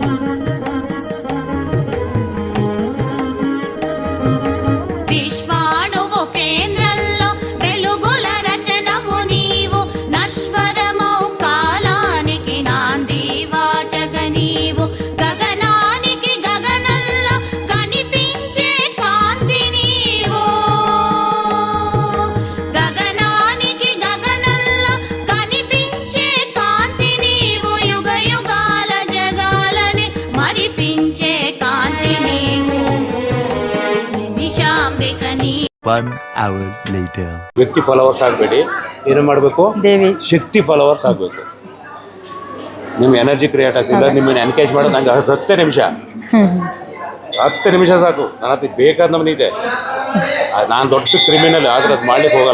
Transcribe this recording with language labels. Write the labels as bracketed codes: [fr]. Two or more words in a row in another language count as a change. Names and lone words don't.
[te] విశ్వాణువు కేంద్రంలో వెలుగుల రచనవు నీవు నశ్వరమో కాలానికి నాంది వాచక నీవు గగనానికి గగనంలో కనిపించే కాంతి నీవు గగనానికి గగనంలో కనిపించే కాంతి నీవు యుగ యుగాల జగాలని మరిపించే కాంతి నీవు నిమిషాంబిక నీ [kn] ವ್ಯಕ್ತಿ ಫಾಲೋವರ್ಸ್ ಆಗಬೇಡಿ, ಏನು ಮಾಡಬೇಕು, ದೇವಿ ಶಕ್ತಿ ಫಾಲೋವರ್ಸ್ ಆಗಬೇಕು. ನಿಮ್ಮ [en] energy create [kn] ಆಗ್ತಿಲ್ಲ, ನಿಮ್ಮನ್ನು ಎನ್ಕೇಜ್ ಮಾಡೋದು ನಂಗೆ 10 ನಿಮಿಷ 10 ನಿಮಿಷ ಸಾಕು. ನನ್ನ ಹತ್ರ ಬೇಕಾದ ನಮ್ಮನೆ ಇದೆ. ನಾನು ದೊಡ್ಡ ಕ್ರಿಮಿನಲ್ ಆದರೆ ಅದು ಮಾಡ್ಲಿಕ್ಕೆ ಹೋಗಲ್ಲ.